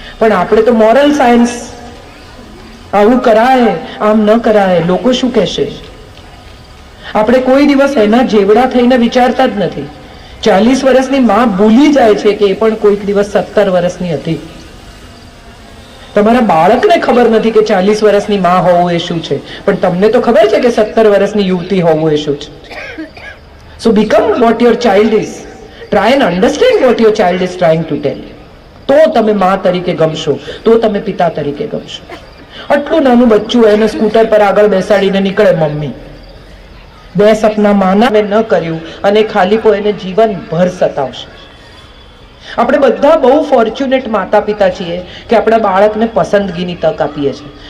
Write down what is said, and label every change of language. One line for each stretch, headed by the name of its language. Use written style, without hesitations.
Gujarati: પણ આપણે તો મોરલ સાયન્સ, આવું કરાય, આમ ન કરાય, લોકો શું કહેશે, આપણે કોઈ દિવસ એના જેવડા થઈને વિચારતા જ નથી. 40 વર્ષની માં ભૂલી જાય છે કે એ પણ કોઈક દિવસ 17 વર્ષની હતી. તમારા બાળકને ખબર નથી કે 40 વર્ષની માં હોવું એ શું છે, પણ તમને તો ખબર છે કે 17 વર્ષની યુવતી હોવું એ શું છે.
English: So become what your child is. Try and understand what your child is trying to tell you.
Gujarati: તો તમે માં તરીકે ગમશો, તો તમે પિતા તરીકે ગમશો. આટલું નાનું બચ્ચું એને સ્કૂટર પર આગળ બેસાડીને નીકળે મમ્મી, 2 સપના માના મેં ન કર્યું અને ખાલી પો એને જીવનભર સતાવશે. આપણે બધા બહુ ફોર્ચ્યુનેટ માતા પિતા છીએ કે આપણા બાળકને પસંદગીની તક આપીએ છીએ.